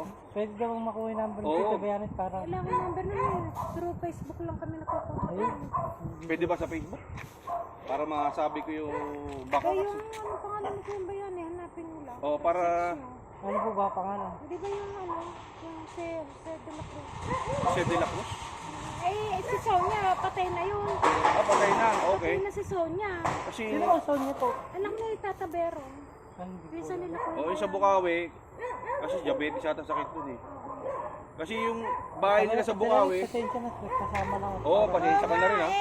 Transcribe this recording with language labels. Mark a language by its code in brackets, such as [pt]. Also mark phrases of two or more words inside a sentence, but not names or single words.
[tl] Pwede daw makuha yung number ng Oo. Tito Bayanes para... Wala akong number na yun. Through Facebook lang kami nakukuha. Ayun. Pwede ba sa Facebook? Para masabi ko yung baka Kaya kasi. yung ano pangalan ko yung bayan eh, hanapin mo lang. O para Ano po ba pangalan? Hindi ba yung ano, yung si de la Cruz? Jose de la Cruz. Si Sonia, patay na yun. Patay na. Okay. Patay na si Sonia. Kasi Sino ang son niyo po? Anak ni Tata Bero. Hindi po. Bisa nila ko. yung sa Bukawi, kasi diabetes ata sakit dun eh. Kasi yung bahay nila sa Bukawi, Pasensya na, kasama lang ako. oo, pasensya ka na rin ha.